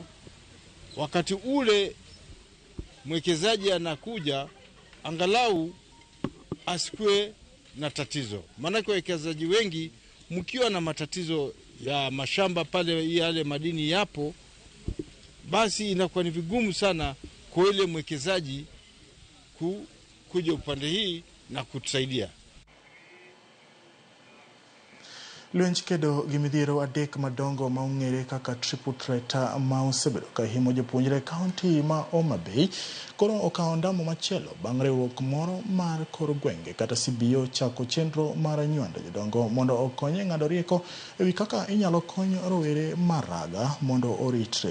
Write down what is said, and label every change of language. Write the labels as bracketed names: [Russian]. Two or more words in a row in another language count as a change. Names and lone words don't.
[Swahili] Wakati ule mwekezaji anakuja, angalau asikue na tatizo. Maana kwa wawekezaji wengi mkiwa na matatizo ya mashamba pale yale madini yapo, basi inakuwa ni vigumu sana kwa ile mwekezaji kuja upande hii na kutusaidia. [Luo (Kenya and Tanzania)] Lwenj kedo gi midhiero adek madongo ma ong'ere kaka [English] triple threat [Luo (Kenya and Tanzania)] ma osebedo ka himo jopuonjre kaunti ma Homa Bay koro okawo ndamo machielo bang' riwruok moro mar kor gwenge kata CBO chako chenro mar nywando jodongo mondo okony e ng'ado rieko ewi kaka inyalo kony rowere maraga mondo oritre.